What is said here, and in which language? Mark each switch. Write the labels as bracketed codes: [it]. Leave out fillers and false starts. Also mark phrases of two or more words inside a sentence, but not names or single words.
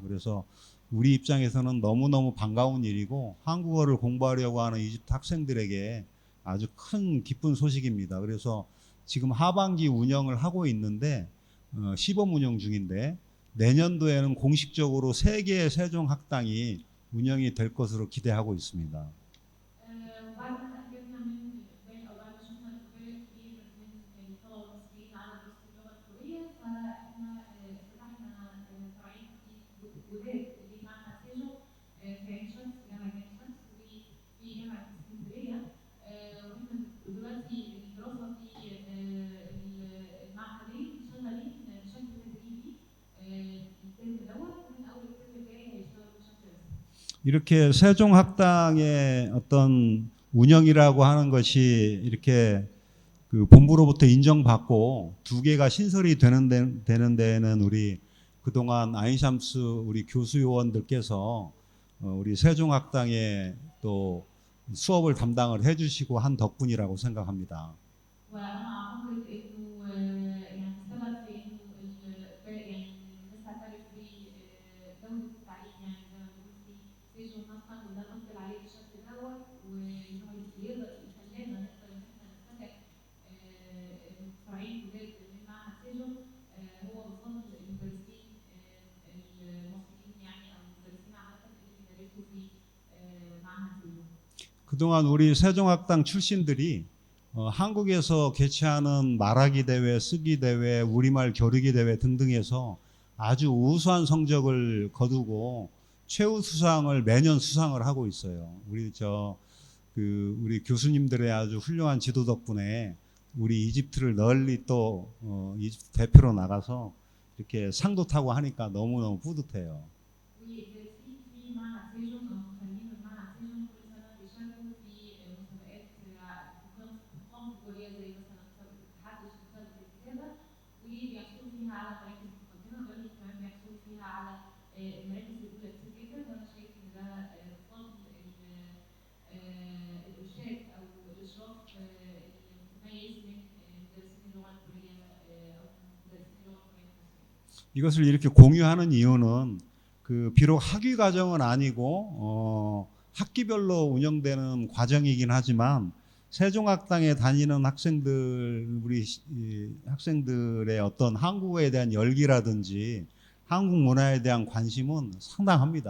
[ko] 그래서 우리 입장에서는 너무너무 반가운 일이고 한국어를 공부하려고 하는 이집트 학생들에게 아주 큰 기쁜 소식입니다. 그래서 지금 하반기 운영을 하고 있는데 시범 운영 중인데 내년도에는 공식적으로 3개의 세종학당이 운영이 될 것으로 기대하고 있습니다. [ar] وبعد ما اتأكدنا من إقبال أو بعد ما شفنا إقبال كبير من الطلبة المصريين على دراسة اللغة الكورية فإحنا فتحنا فرعين جداد لمعهد سيجو في عين شمس جامعة عين شمس وفي جامعة اسكندرية وإحنا دلوقتي الدراسة في المعهدين شغالين بشكل تدريبي الترم الأول ومن أول الترم الجاي هيشتغلوا بشكل رسمي. [ko] 이렇게 세종학당의 어떤 운영이라고 하는 것이 이렇게 그 본부로부터 인정받고 2개가 신설이 되는 데에는 우리 그동안 아인샴스 우리 교수 요원들께서 우리 세종학당에 또 수업을 담당을 해주시고 한 덕분이라고 생각합니다. [ar] وانا اعتقد انه يعني السبب في انه يعني الناس تعترف بجوده التعليم يعني زي ما بنقول في سيجون مثلا وده نقبل عليه بالشكل دوت وان هو يقدر يخلينا نقدر ان احنا نفتح فرعين جداد من معهد سيجون هو بفضل المدرسين المصريين يعني او المدرسين عامه اللي بيدرسوا في معهد سيجون. [ko] 그동안 우리 세종학당 출신들이 한국에서 개최하는 말하기 대회, 쓰기 대회, 우리말 겨루기 대회 등등에서 아주 우수한 성적을 거두고 최우 수상을 매년 수상을 하고 있어요. 우리 교수님들의 아주 훌륭한 지도 덕분에 우리 이집트를 널리 또 이집트 대표로 나가서 이렇게 상도 타고 하니까 너무너무 뿌듯해요. [ar] والدارسين في معهد سيجون او مخرجين من معهد سيجون كل سنه بيشاركوا في مسابقات تقام دوليه زي مثلا مسابقه التحدث ومسابقه الكتابه وبيحصلوا فيها على مراكز متقدمه بل كمان بيحصلوا فيها على المراكز الاولى كتير جدا وانا شايف ان ده بفضل الارشاد او الاشراف المتميز من مدرسين اللغه الكوريه او مدرسين اللغه الكوريه في مصر. [ko] 이것을 이렇게 공유하는 이유는 비록 학위 과정은 아니고 학기별로 운영되는 과정이긴 하지만 세종학당에 다니는 우리 학생들의 어떤 한국어에 대한 열기라든지 한국 문화에 대한 관심은 상당합니다.